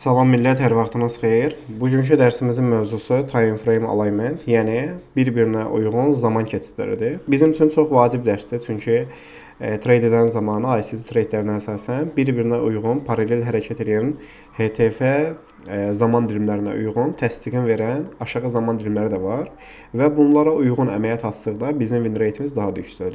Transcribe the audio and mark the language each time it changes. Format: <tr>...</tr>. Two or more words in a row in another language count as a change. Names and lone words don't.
<az>Salam millət, hər vaxtınız xeyir. Bugünkü dərsimizin mövzusu</az> <en>time frame alignment,</en> <az>yəni bir-birinə uyğun zaman keçidləridir. Bizim üçün çox vacib dərsdir, çünki trade edən zamanı ICT tradelərinə əsasən bir-birinə uyğun paralel hərəkət edən HTF zaman dilimlərinə uyğun təsdiqin verən aşağı zaman dilimləri də var və bunlara uyğun əməliyyat açdıqda bizim</az> <en>win rate'imiz</en> <az>daha da yüksəlir.</az>